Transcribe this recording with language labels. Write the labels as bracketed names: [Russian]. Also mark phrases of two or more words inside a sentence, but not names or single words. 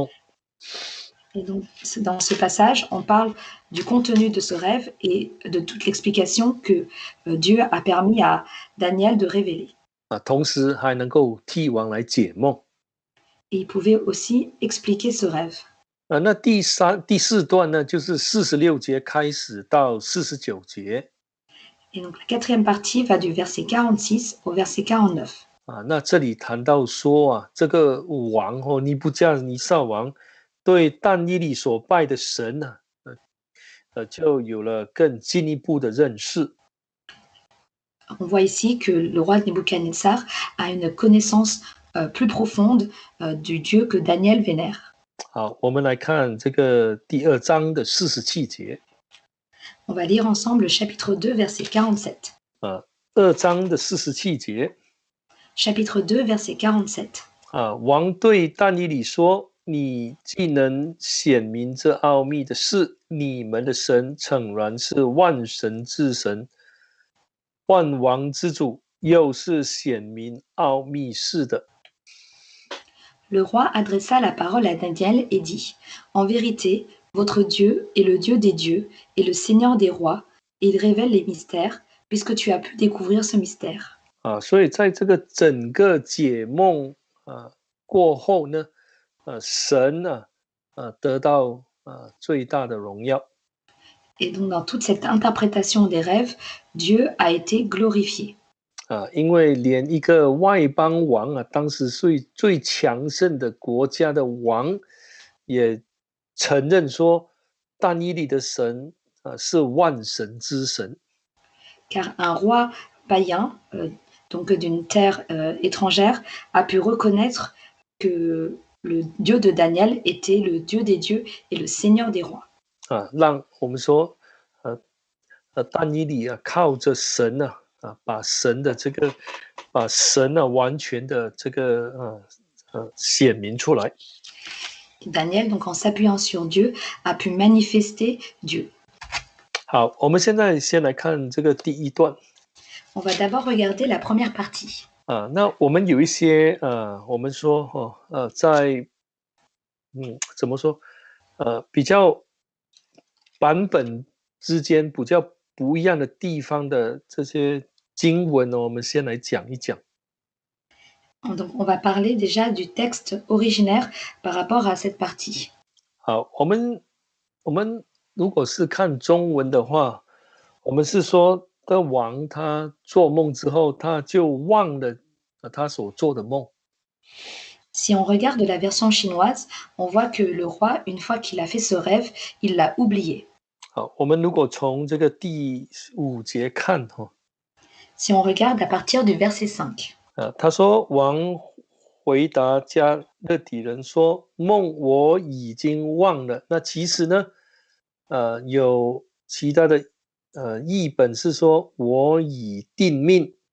[French] Et donc, dans ce passage, on parle du contenu de ce rêve et de toute l'explication que Dieu a permis à Daniel de révéler. [Chinese] 同时还能够替王来解梦。 [French] Et il pouvait aussi expliquer ce rêve. [Chinese] 那第4段呢，就是46节开始到49节。 [French] Et donc, la quatrième partie va du verset 46 au verset 49. [Chinese] 那这里谈到说这个王尼布甲尼撒王对但以理所拜的神呢，就有了更进一步的认识。 [French] On voit ici que le roi Nebuchadnezzar a une connaissance plus profonde du Dieu que Daniel vénère. [Chinese] 好，我们来看这个第2章的47节。 [French] On va lire ensemble le chapitre 2, verset 47. [Chinese] 2 章的47节。 [French] Chapitre 2, verset 47. [Chinese] 王对但以理说：“你既能显明这奥秘的事，你们的神诚然是万神之神，万王之主，又是显明奥秘事的。” [French] Le roi adressa la parole à Daniel et dit: En vérité, votre Dieu est le Dieu des dieux et le Seigneur des rois, et il révèle les mystères, puisque tu as pu découvrir ce mystère. [Chinese] 所以在这个整个解梦过后呢，神呢得到最大的荣耀。 [French] Et donc dans toute cette interprétation des rêves, Dieu a été glorifié. [Chinese] 因为连一个外邦王当时最强盛的国家的王也承认说，但以理的神是万神之神。 [French] Car un roi païen, donc d'une terre étrangère, a pu reconnaître que le Dieu de Daniel était le Dieu des dieux et le Seigneur des rois. [Chinese] 让我们说，但以理靠着神把神完全的这个显明出来。 [French] Daniel, donc en s'appuyant sur Dieu, a pu manifester Dieu. [Chinese] 好，我们现在先来看这个第一段。 [French] On va d'abord regarder la première partie. [Chinese] 那我们有一些我们说在怎么说比较版本之间比较不一样的地方的这些经文呢，我们先来讲一讲。 [French] Donc, on va parler déjà du texte originaire par rapport à cette partie. [Chinese] 好，我们如果是看中文的话，我们是说的王他做梦之后，他就忘了他所做的梦。 [French] Si on regarde la version chinoise, on voit que le roi, une fois qu'il a fait ce rêve, il l'a oublié. [Chinese] 好，我们如果从这个第5节看哈， [French] Si on regarde à partir du verset 5, [Chinese] 他说王回答加勒底人说：梦我已经忘了。那其实呢，有其他的译本是说我已定命。